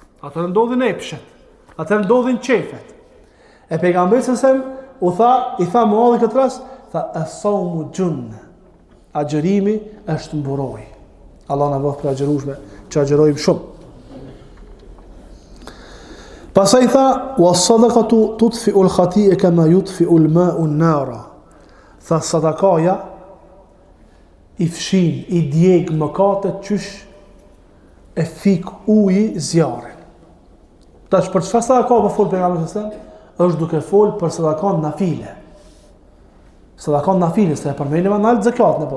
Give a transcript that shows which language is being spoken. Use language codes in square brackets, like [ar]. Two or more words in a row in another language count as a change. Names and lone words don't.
[sq] Atëherë ndodhin epshet, atëherë ndodhin qefet. E pejgamberi i tha Muadhi këtë rast, tha [ar] الصوم جنة. [sq] Agjerimi është mburojë. Allah na bëf për agjerueshme, që agjerojmë shumë. Pastaj tha [ar] والصدقة تطفئ الخطيئة كما يطفئ الماء النار. [sq] Tha sadakaja i fshin, i djeg mëkatet qysh e fik uji zjarrin. Tash për çfarë sadaka po fol pejgamberi [ar] صلى الله عليه وسلم? [sq] Është duke fol për sadakan nafile. Sadakan nafile, se e përmendim [ar] عن الزكاة [sq] në po.